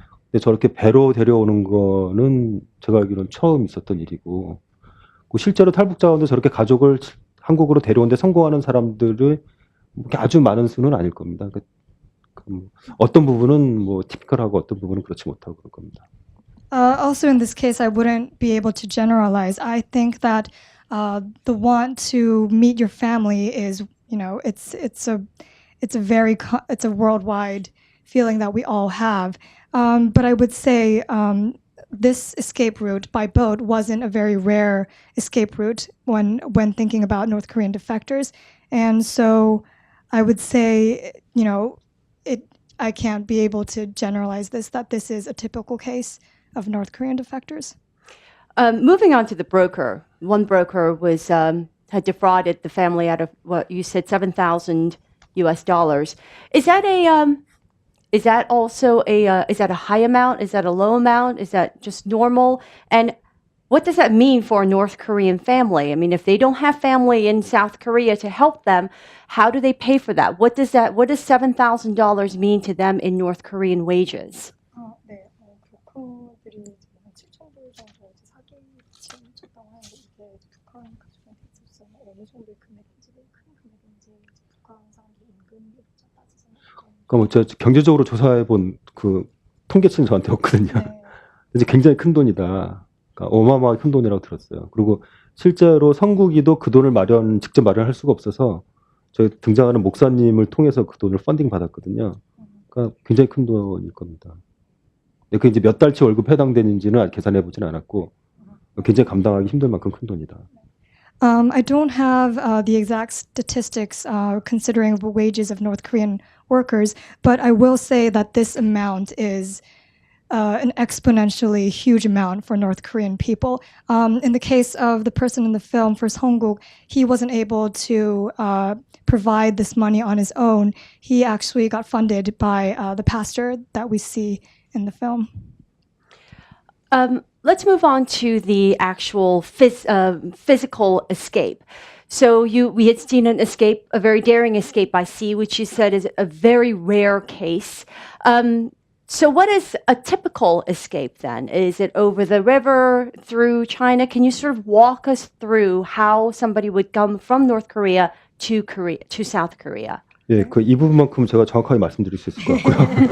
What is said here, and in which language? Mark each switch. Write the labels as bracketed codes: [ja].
[ko] 근데 저렇게 배로 데려오는 거는 제가 알기로는 처음 있었던 일이고, 실제로 탈북자 가운데 저렇게 가족을 한국으로 데려오는데 성공하는 사람들이 아주 많은 수는 아닐 겁니다. 어떤 부분은 뭐 티피컬하고 어떤 부분은 그렇지 못하고 그럴 겁니다. [en] Also, in this case, I wouldn't be able to generalize. I think that the want to meet your family is, it's a worldwide feeling that we all have. But I would say this escape route by boat wasn't a very rare escape route when thinking about North Korean defectors. And so I would say, I can't be able to generalize that this is a typical case of North Korean defectors. Moving on to the broker. One broker had defrauded the family out of what you said $7,000 US. Is that also is that a high amount? Is that a low amount? Is that just normal? And what does that mean for a North Korean family? I mean, if they don't have family in South Korea to help them, how do they pay for that? What does $7,000 mean to them in North Korean wages? [ko] 네, 브로커들이 7,000불 정도 사기 쳤다고 하는데 이게 북한 가족한테 있어서 어느 정도의 금액인지 큰 금액인지 북한 사람들이 임금이 따지서 그러니까 저 경제적으로 조사해 본 그 통계치는 저한테 없거든요. 네. 이제 굉장히 큰 돈이다. 그러니까 어마어마하게 큰 돈이라고 들었어요. 그리고 실제로 성국이도 그 돈을 직접 마련할 수가 없어서 저희 등장하는 목사님을 통해서 그 돈을 펀딩 받았거든요. 그러니까 굉장히 큰 돈일 겁니다. 그 이제 몇 달치 월급 해당되는지는 계산해 보진 않았고 굉장히 감당하기 힘들 만큼 큰 돈이다. [en] I don't have the exact statistics considering the wages of North Korean workers, but I will say that this amount is an exponentially huge amount for North Korean people. In the case of the person in the film, for Songguk, he wasn't able to provide this money on his own. He actually got funded by the pastor that we see in the film. Let's move on to the actual physical escape. So we had seen an escape, a very daring escape by sea, which you said is a very rare case. So what is a typical escape then? Is it over the river, through China? Can you sort of walk us through how somebody would come from North Korea to South Korea? [ko] 예, 이 부분만큼 제가 정확하게 말씀드릴 수 있을 것 같고요.